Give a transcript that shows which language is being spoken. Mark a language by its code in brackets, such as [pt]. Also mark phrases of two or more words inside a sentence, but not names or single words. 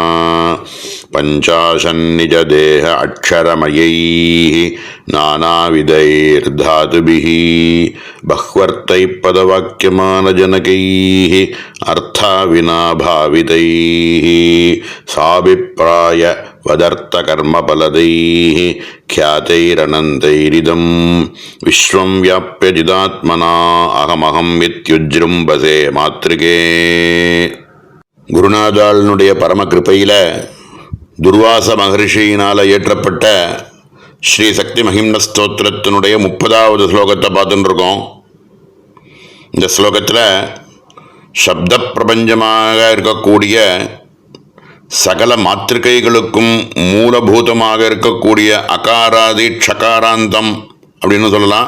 [sa] पंचाशन्निज देह अक्षरमयैः नानाविधैर्धातुभिः बह्वर्थैः पदवाक्यमानजनकैः अर्थाविनाभावितैः साभिप्राय वदर्थकर्मफलदैः ख्यातैरनन्तैरिदं विश्वं व्याप्य चिदात्मना अहमहं वित्युज्जृम्भसे मातृके। [ta] குருநாதாளுடைய பரம கிருபையில் துர்வாச மகர்ஷியினால் இயற்றப்பட்ட ஸ்ரீ சக்தி மகிம்ன ஸ்தோத்திரத்தினுடைய 30வது ஸ்லோகத்தை பார்த்துட்டு இருக்கோம். இந்த ஸ்லோகத்தில் சப்த பிரபஞ்சமாக இருக்கக்கூடிய சகல மாத்திருக்கைகளுக்கும் மூலபூதமாக இருக்கக்கூடிய [sa] अकारादि क्षकारान्तम् [ta] அப்படின்னு சொல்லலாம்.